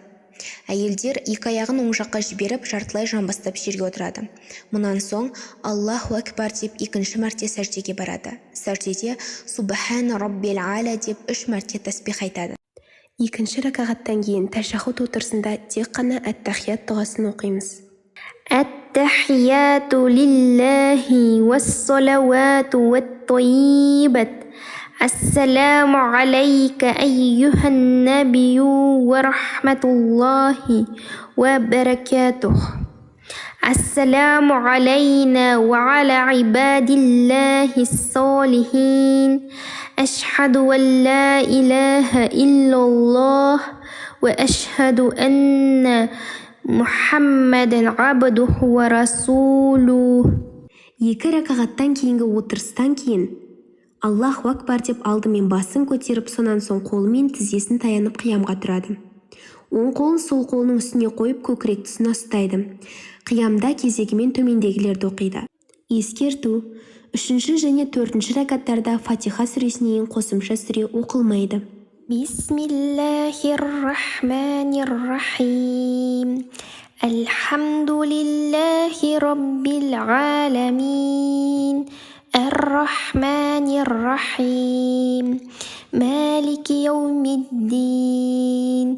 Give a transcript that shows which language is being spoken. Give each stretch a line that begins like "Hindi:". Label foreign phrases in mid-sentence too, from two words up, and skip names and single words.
Kazakh: Әйелдер екі аяғын оң жаққа жіберіп, жартылай жамбастап жерге отырады. Мұнан соң
Arabic: الله أكبر
Kazakh: деп 2-ші мәрте сәждеге барады. Сәждеде
Arabic: سبحان ربي الأعلى
Kazakh: деп 3 мәрте тәсбих айтады. 2-ші ракағаттан кейін тәшаххуд отырысында тек қана әт-тахият дұғасын оқимыз.
Arabic: التحيات لله والصلوات والطيبات السلام عليك أيها النبي ورحمة الله وبركاته السلام علينا وعلى عباد الله الصالحين أشهد أن لا إله إلا الله وأشهد أن محمدا عبده ورسوله.
Kazakh: 2 ракағаттан кейінгі отырыстан кейін
Arabic: الله أكبر
Kazakh: деп алдымен басын көтеріп, сонан соң қолымен тізесін таянып қиямға тұрады. Оң қолын сол қолының үстіне қойып, көкірек тұсына ұстайды. Қиямда кезегімен төмендегілерді оқиды. Ескерту: 3-ші және 4-ші ракаттарда Фатиха сүресінен қосымша сүре оқылмайды.
Arabic: بسم الله الرحمن الرحيم. الحمد لله رب العالمين. الرحمن الرحيم. مالك يوم الدين.